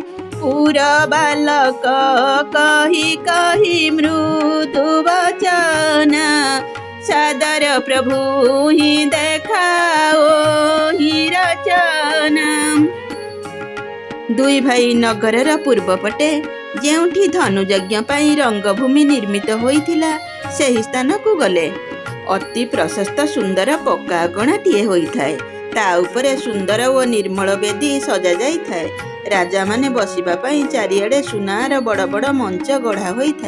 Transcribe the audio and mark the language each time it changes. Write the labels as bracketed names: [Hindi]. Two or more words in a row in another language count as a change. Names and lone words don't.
[Awadhi] पुर बालक कही कही मृदु वचन सादर प्रभु ही देखाओ ही रचना। [Odia] ଦୁଇ ଭାଇ ନଗରର ପୂର୍ବ ପଟେ ଯେଉଁଠି ଧନୁଯଜ୍ଞ ପାଇଁ ରଙ୍ଗଭୂମି ନିର୍ମିତ ହୋଇଥିଲା ସେହି ସ୍ଥାନକୁ ଗଲେ। ଅତି ପ୍ରଶସ୍ତ ସୁନ୍ଦର ପକ୍କା ଅଗଣାଟିଏ ହୋଇଥାଏ। ତା ଉପରେ ସୁନ୍ଦର ଓ ନିର୍ମଳ ବେଦୀ ସଜା ଯାଇଥାଏ। ରାଜା ମାନେ ବସିବା ପାଇଁ ଚାରିଆଡେ ସୁନାର ବଡ଼ ବଡ଼ ମଞ୍ଚ ଗଢ଼ା ହୋଇଥାଏ।